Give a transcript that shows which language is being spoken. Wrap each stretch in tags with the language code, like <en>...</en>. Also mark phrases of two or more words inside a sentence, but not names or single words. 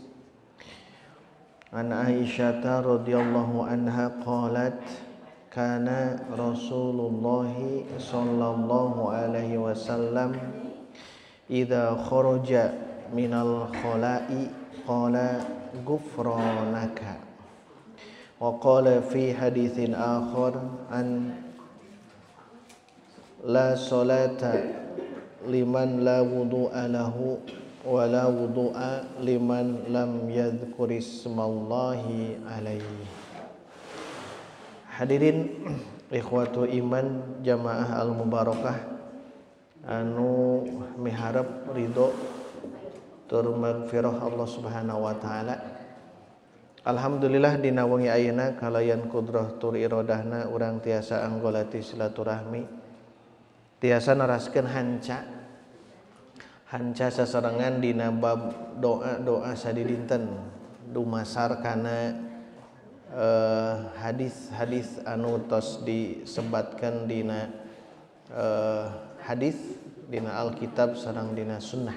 <ar>عن عائشة رضي الله عنها قالت كان رسول الله صلى الله عليه وسلم إذا خرج من الخلاء قال غفرانك وقال في حديث آخر عن لا صلاة لمن لا وضوء له ولا وضوء لمن لم يذكر اسم الله عليه. حاضرين إخوة إيمان جماعة المباركة</ar> <su>anu miharep ridho tur magfirah Allah</su> <ar>سبحانه وتعالى.</ar> <su>Alhamdulillah dina wengi ayeuna kalayan kudrah tur iradahna urang tiasa anggolati silaturahmi, tiasa naraskeun hanca sasarengan dina bab doa sadidinten dumasar kana hadis anu tos disebatkan dina hadis dina Alkitab sareng dina sunnah.</su>